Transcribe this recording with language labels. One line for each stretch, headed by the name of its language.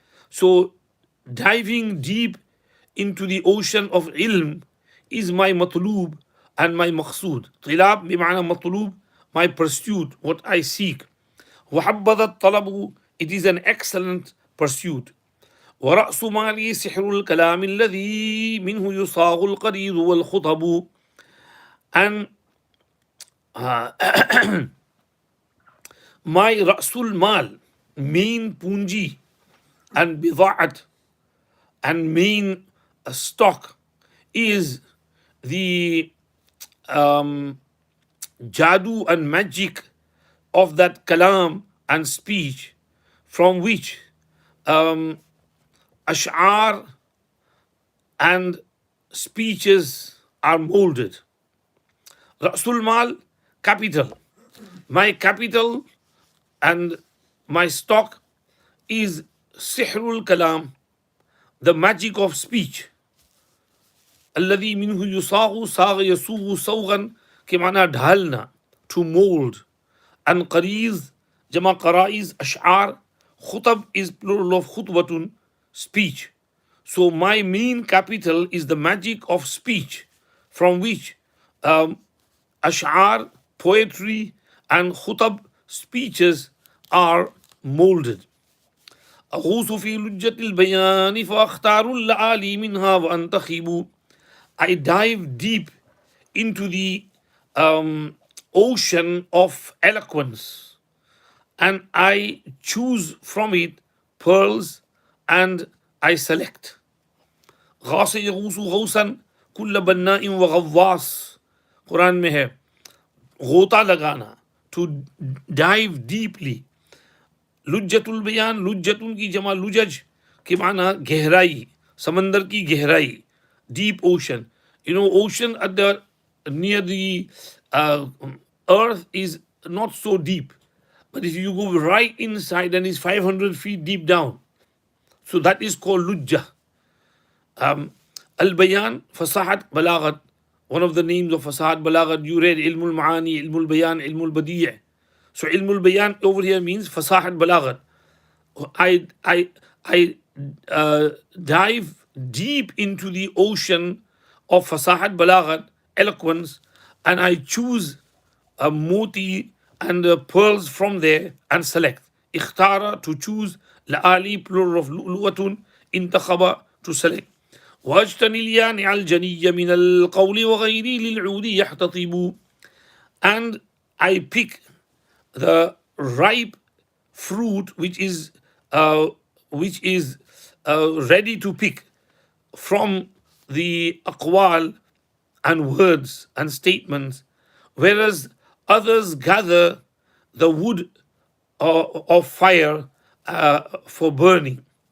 English: So diving deep into the ocean of ilm is my matloob and my maqsood. Tilab bima'ana matloob, my pursuit, what I seek. وحبذا الطلب, it is an excellent pursuit.
Arabic: ورأس مالي سحر الكلام الذي منه يصاغ القريض والخطب.
English: And my Rasul Mal, main punji and bida'at and main stock is the jadoo and magic of that kalam and speech, from which ash'ar and speeches are molded. Rasul Mal, capital. My capital and my stock is Sihrul Kalam, the magic of speech.
Arabic: الذي منه يصاغ صاغ يصوغ صوغا كمعنى ढालना, to mold.
English: And qariz, jama qaraiz, ash'ar. Khutab is plural of khutbatun, speech. So my main capital is the magic of speech, from which ash'ar, poetry, and khutab, speeches, are molded.
Arabic: أغوص في لجة البيان فأختار اللآلي منها وأنتخب.
English: I dive deep into the ocean of eloquence, and I choose from it pearls, and I select.
Arabic: غاص يغوص غوصا كل بناء وغواص.
Hindi: Quran में है गोता लगाना, to dive deeply. लुज्जतुल बयान, लुज्जतुन की जमा लुजज के माना गहराई, समंदर की गहराई, deep ocean.
English: You know, ocean at the near the earth is not so deep, but if you go right inside, then it's 500 feet deep down. So that is called lujja. Al bayan, fasahat, balagat, One of the names of Fasad Balaghat, you read Ilmul Ma'ani, Ilmul Bayan, Ilmul Badi'. So Ilmul Bayan over here means Fasahat Balaghat. I dive deep into the ocean of Fasahat Balaghat, eloquence, and I choose a moti and pearls from there and select. Ikhtara to choose, la'ali plural of lu'lu'atun, intakhaba to select.
Arabic: واجتني اليانع الجني من القول وغيري للعود يحتطب.
English: And I pick the ripe fruit uh, which is ready to pick from the aqwal and words and statements, whereas others gather the wood of fire for burning.